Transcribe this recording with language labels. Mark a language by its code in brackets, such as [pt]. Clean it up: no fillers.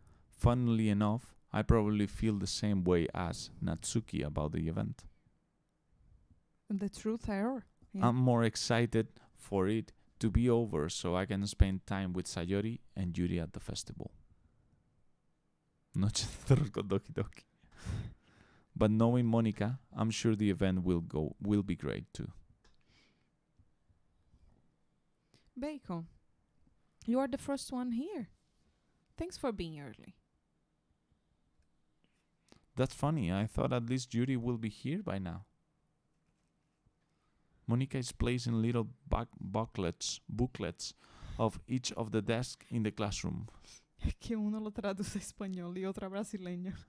[en] Funnily enough, I probably feel the same way as Natsuki about the event. The truth error. Yeah. I'm more excited for it to be over so I can spend time with Sayori and Yuri at the festival. [es] Noche de terror con Doki Doki. [en] But knowing Monica, I'm sure the event will be great too. Bacon, you are the first one here. Thanks for being early. That's funny. I thought at least Yuri will be here by now. Monica is placing little booklets of each of the desks in the classroom. [es] Es que uno lo traduce a español y otro a brasileño.